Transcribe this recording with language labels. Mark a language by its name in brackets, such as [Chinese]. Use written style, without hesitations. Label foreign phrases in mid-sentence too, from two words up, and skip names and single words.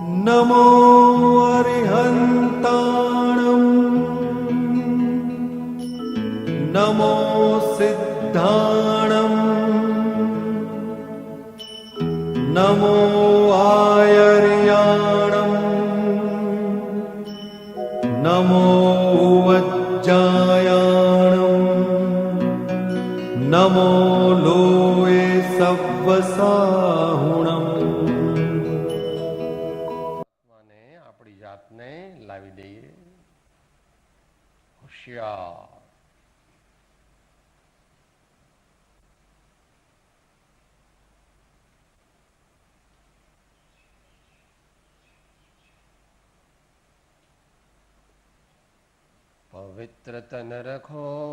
[Prakrit languages] नमो अरिहन्ताणं नमो सिद्धाणं नमो आयर्याणं नमो वज्जायाणं नमो लोये सव्वसाहुणम्। [Gujarati] આપણી જાતને લાવી દઈએ હોશિયાર। [Hindi] पवित्र तन रखो,